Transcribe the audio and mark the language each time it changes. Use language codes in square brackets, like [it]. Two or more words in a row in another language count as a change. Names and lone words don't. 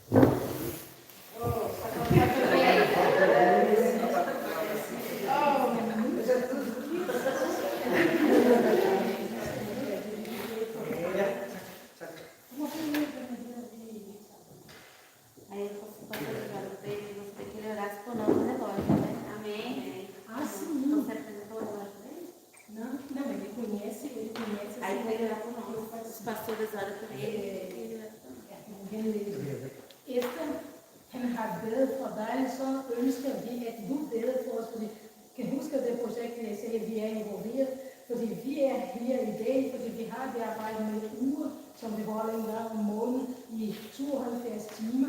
[pt] Aí eu posso orar para ele, você que ele orasse por nós no relógio, né? Amém? Ah, sim. Você apresentou o relógio para ele? Não, ele conhece. Aí ele orar por nós. Os pastores oram por ele. Ele ora por nós. [da] Efter han har bedt for dig, så ønsker vi, at du beder for os, fordi kan huske det projekt, jeg sagde, vi er involveret, fordi vi er her i dag, fordi vi har det arbejde med uger, som vi holder en gang om måneden i 72 timer.